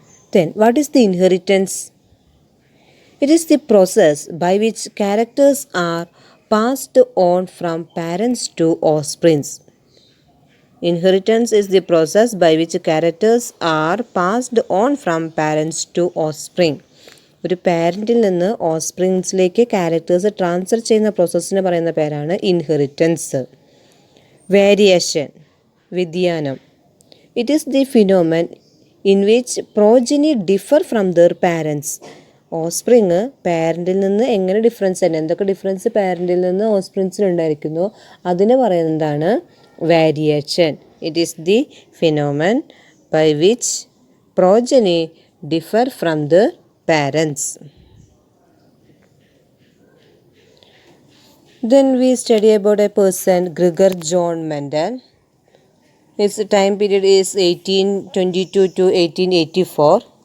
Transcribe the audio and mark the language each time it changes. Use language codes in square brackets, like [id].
[en] Then, what is the inheritance? It is the process by which characters are passed on from parents to offsprings. Inheritance is the process by which characters are passed on from parents to offspring. [ml] ഒരു പാരൻറ്റിൽ നിന്ന് ഓസ്പ്രിങ്സിലേക്ക് characters transfer ചെയ്യുന്ന പ്രോസസ്സിന് പറയുന്ന പേരാണ് inheritance. [en] Variation, വ്യതിയാനം. It is the phenomenon in which progeny differ from their parents. [ml] Offspring പാരൻറ്റിൽ നിന്ന് എങ്ങനെ difference തന്നെ, എന്തൊക്കെ ഡിഫറൻസ് പാരൻറ്റിൽ നിന്ന് ഓസ്പ്രിങ്സിനുണ്ടായിരിക്കുന്നു അതിന് പറയുന്നതാണ് variation. [en] It is the phenomenon by which progeny differ from the parents. Then we study about a person, Gregor John Mendel. His time period is 1822 to 1884.